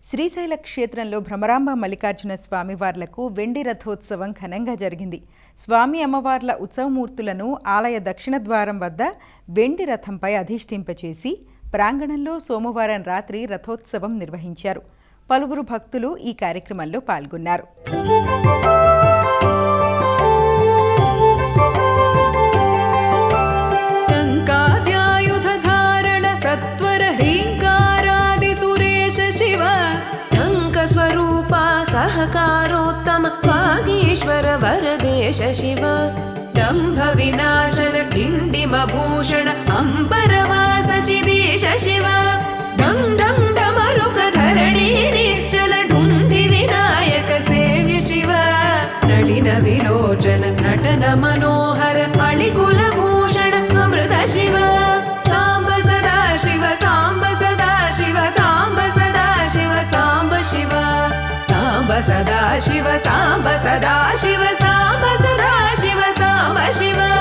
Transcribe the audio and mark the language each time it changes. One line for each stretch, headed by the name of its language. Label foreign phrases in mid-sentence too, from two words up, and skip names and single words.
Telugu: శ్రీశైల క్షేత్రంలో భ్రమరాంబ మల్లికార్జున స్వామివార్లకు వెండి రథోత్సవం ఘనంగా జరిగింది. స్వామి అమ్మవార్ల ఉత్సవమూర్తులను ఆలయ దక్షిణ ద్వారం వద్ద వెండి రథంపై అధిష్ఠింపచేసి ప్రాంగణంలో సోమవారం రాత్రి రథోత్సవం నిర్వహించారు. పలువురు భక్తులు ఈ కార్యక్రమంలో పాల్గొన్నారు.
Sanskrit: सहकारोत्तम वागीश्वर वरदेश शिव दम्भ विनाशन डिण्डिमभूषण अम्बरवास चिदेश शिव डं डं डमरुक धरणी निश्चल ढुण्डि विनायक सेव्य शिव नलिन विलोचन नटन मनोहर अळिकुल भूषण अमृत शिव सांब सदा शिव सांब सदा शिव सांब सदा शिव सांब शिव सांब सदा शिव सांब सदा शिव सांब सदा शिव सांब शिव